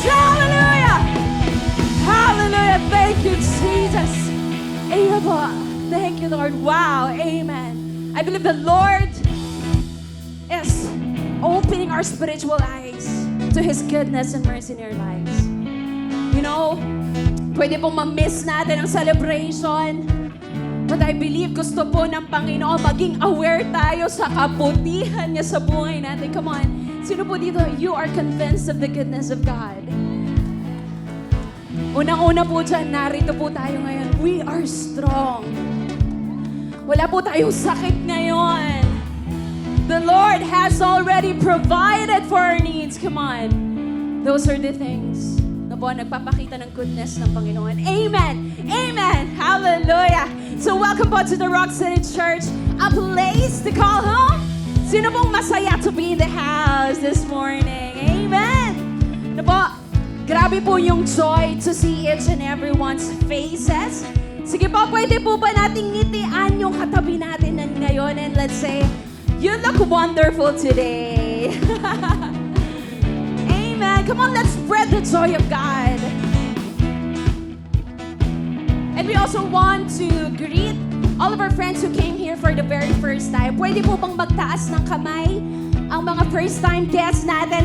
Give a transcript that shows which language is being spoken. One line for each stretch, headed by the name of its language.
English: Hallelujah. Hallelujah. Thank you, Jesus. Amen po. Thank you, Lord. Wow. Amen. I believe the Lord is opening our spiritual eyes to His goodness and mercy in our lives. You know,
Filipino: pwede pong ma-miss natin ang celebration.
English: But I believe
Filipino: gusto po ng Panginoon maging aware tayo sa kabutihan niya sa buhay natin.
English: Come on.
Filipino: Sino po dito,
English: you are convinced of the goodness of God?
Filipino: Unang-una po dyan, narito po tayo ngayon.
English: We are strong.
Filipino: Wala po tayong sakit ngayon.
English: The Lord has already provided for our needs. Come on. Those are the things
Filipino: na po nagpapakita ng goodness ng Panginoon.
English: Amen. Amen. Hallelujah. So welcome po to the Rock City Church, a place to call home.
Filipino: Sino pong masaya
English: to be in the house this morning? Amen.
Filipino: Na po, grabe po yung
English: joy to see each and everyone's faces.
Filipino: Sige po, pwede po ba nating ngitian yung katabi natin ngayon
English: and let's say, you look wonderful today.
Filipino: Amen.
English: Come on, let's spread the joy of God. And we also want to greet all of our friends who came here for the very first time.
Filipino: Pwede po bang magtaas ng kamay ang mga first-time guests natin?